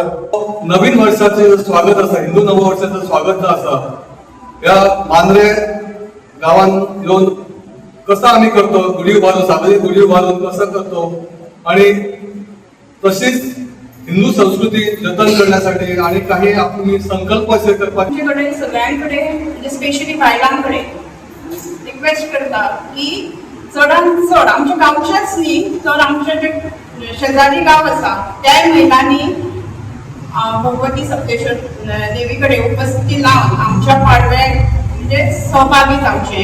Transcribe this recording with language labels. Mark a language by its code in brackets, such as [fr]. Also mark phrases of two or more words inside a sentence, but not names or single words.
[mr] नवीन वर्षाचे स्वागत असा, हिंदू नववर्षाचं स्वागत असा या मांद्रे गावान येऊन कसं आम्ही करतो, गुढी उभारून सार्वजनिक गुढी उभारून कसं करतो आणि तशीच हिंदू संस्कृती जतन करण्यासाठी आणि काही आपली संकल्प असे करपाचे [kok] सगळ्यांकडे म्हणजे स्पेशली बायलांकडे रिक्वेस्ट करता की चडांत चड आमच्या गांवच्याच न्ही तर आमचे जे शेजारी गाव आसा त्या महिलांनी भगवती सप्तेश्वर देवीकडे उपस्थिती लावून आमच्या पाडव्याक म्हणजे सहभागी जावचे।